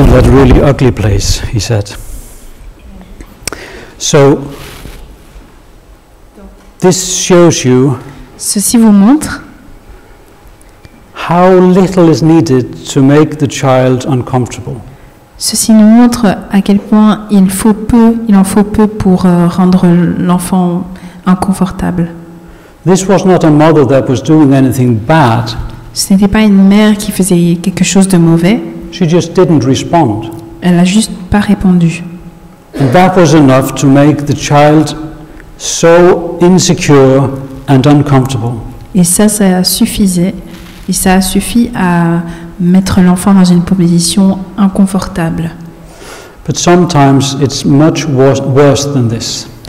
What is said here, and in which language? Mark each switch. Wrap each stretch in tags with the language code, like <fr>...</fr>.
<en>really ugly place, he said. So, this shows you</en> <fr>Ceci vous montre</fr> <en>how little is needed to make the child uncomfortable.</en> <fr>Ceci nous montre à quel point il en faut peu pour rendre l'enfant inconfortable.</fr> <en>This was not a mother that was doing anything bad.</en> <fr>Ce n'était pas une mère qui faisait quelque chose de mauvais.</fr> <en>She just didn't respond.</en> <fr>Elle n'a juste pas répondu.</fr> <en>And that was enough to make the child so insecure and uncomfortable.</en> <fr>Et ça suffisait. Et ça a suffi à mettre l'enfant dans une position inconfortable.</fr> <en>But sometimes it's much worse than this.</en>